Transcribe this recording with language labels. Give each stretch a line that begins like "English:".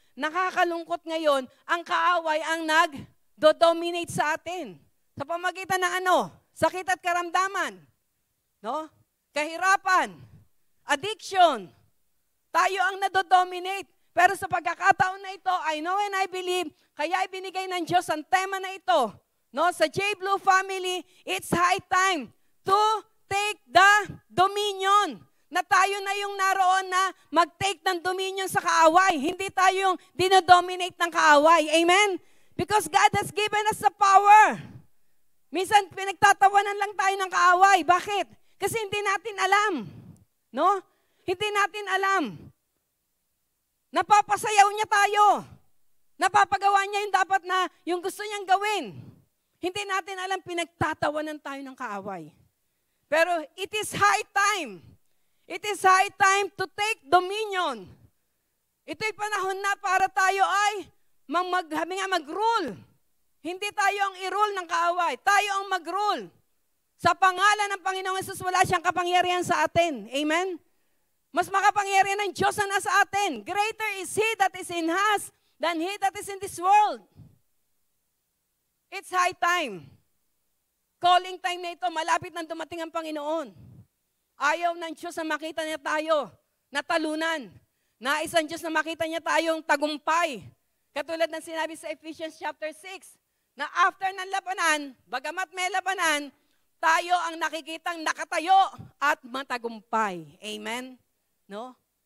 Filipino: Nakakalungkot ngayon, ang kaaway ang nag-dominate sa atin. Sa pamagitan ng ano? Sakit at karamdaman. No? Kahirapan. Addiction. Tayo ang nadodominate. Pero sa pagkakataon na ito,
English: I know and I believe,
Filipino: kaya ibinigay ng Diyos ang tema na ito. No? Sa J.
English: Blue family, it's high time to take the dominion.
Filipino: Na tayo na yung naroon na mag-take ng dominion sa kaaway. Hindi tayo yung dinodominate ng kaaway. Amen?
English: Because God has given us the power.
Filipino: Minsan, pinagtatawanan lang tayo ng kaaway. Bakit? Kasi hindi natin alam. No? Hindi natin alam. Napapasayaw niya tayo. Napapagawa niya yung dapat na, yung gusto niyang gawin. Hindi natin alam, pinagtatawanan tayo ng kaaway.
English: Pero it is high time. It is high time to take dominion.
Filipino: Ito'y panahon na para tayo ay mag-rule. Hindi tayo ang i-rule ng kaaway. Tayo ang mag-rule. Sa pangalan ng Panginoong Hesus, wala siyang kapangyarihan sa atin. Amen? Mas makapangyarihan ng Diyos na nasa atin.
English: Greater is He that is in us than he that is in this world. It's high time.
Filipino: Calling time na ito, malapit nang dumating ang Panginoon. Ayaw ng Diyos na makita niya tayo natalunan. Nais ang Diyos na makita niya tayong tagumpay. Katulad ng sinabi sa Ephesians chapter 6, na after ng labanan, bagamat may labanan, tayo ang nakikitang nakatayo at matagumpay. Amen? No?